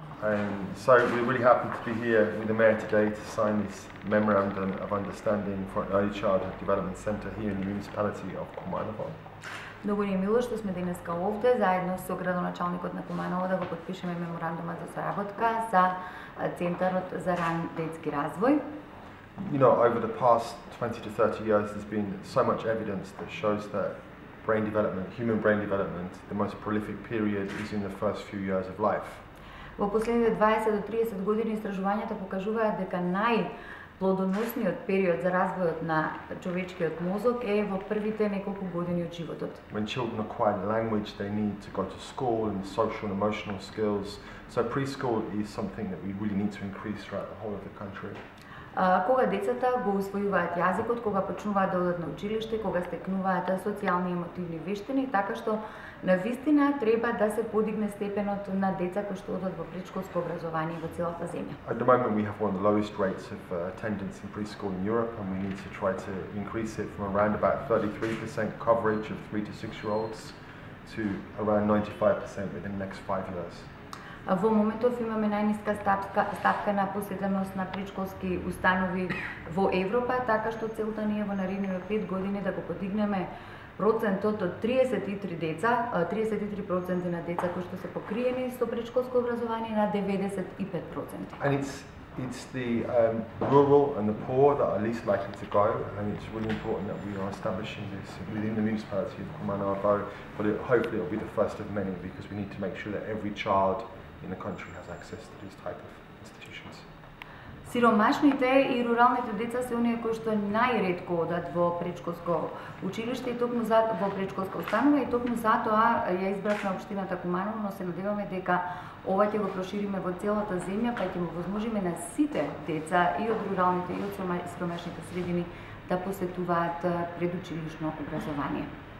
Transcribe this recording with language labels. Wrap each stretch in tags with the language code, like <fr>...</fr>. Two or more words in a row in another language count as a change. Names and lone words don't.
<en>So we're really happy to be here with the Mayor today to sign this Memorandum of Understanding for an Early Childhood Development Centre here in the municipality of Kumanovo.</en> <mk>Многу ни е мило што сме денеска овде заедно со градоначалникот на Куманово да го подпишеме меморандумот за соработка за Центарот за ран детски развој.</mk> <en>You know, over the past 20 to 30 years there's been so much evidence that shows that brain development, human brain development, the most prolific period is in the first few years of life.</en> <mk>Во последните 20 до 30 години истражувањата покажуваат дека најплодоносниот период за развојот на човечкиот мозок е во првите неколку години од животот.</mk> <en>When children acquire language, they need to go to school and social and emotional skills. So preschool is something that we really need to increase throughout the whole of the country.</en> <mk>Кога децата го усвојуваат јазикот, кога почнуваат да одат на училиште, кога стекнуваат социјални и емотивни вештини, така што навистина треба да се подигне степенот на деца кои што одат во предшколско образование во целата земја.</mk> <en>At the moment we have one of the lowest rates of attendance in preschool in Europe, and we need to try to increase it from around about 33% coverage of 3 to 6 year olds to around 95% within the next 5 years.</en> <mk>Во моментов имаме најниска стапка на посетеност на предшколски установи во Европа, така што целта ни е во наредните 5 години да го подигнеме процентот од 33% на деца кои што се покриени со предшколско образование на 95%.</mk> <en>And it's the rural and the poor that are least likely to go, and it's really important that we are establishing this within the municipality of Kumanovo, but hopefully it will be the first of many, because we need to make sure that every child in the country has access to these type of institutions.</en> <mk>Сиромашните и руралните деца се оние кои што најретко одат во предшколско училиште и токму во предшколска установа, и токму затоа ја избравме општината Куманово, но се надеваме дека ова ќе го прошириме во целата земја, па ќе му возможиме на сите деца и од руралните и од сиромашните средини да посетуваат предучилишно образование.</mk>